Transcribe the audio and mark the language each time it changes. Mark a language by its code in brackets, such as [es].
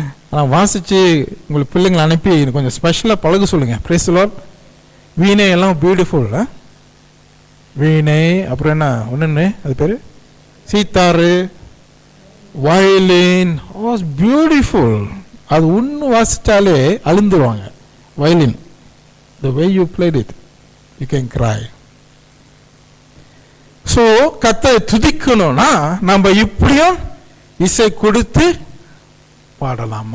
[ta] ஆனால் வாசித்து உங்களுக்கு பிள்ளைங்களை அனுப்பி கொஞ்சம் ஸ்பெஷலாக பழக சொல்லுங்கள். [en] Praise the Lord. [ta] வீணை எல்லாம் பியூட்டிஃபுல். வீணை அப்புறம் என்ன ஒன்று அது பேர் சீத்தாரு, வயலின், வாஸ் பியூட்டிஃபுல். அது ஒன்று வாசித்தாலே அழுந்துருவாங்க. [en] Violin, the way you played it, you can cry. [ta] So கர்த்தரை துதிக்கணும்னா நம்ம இப்படியும் இசை கொடுத்து பாடலாம்.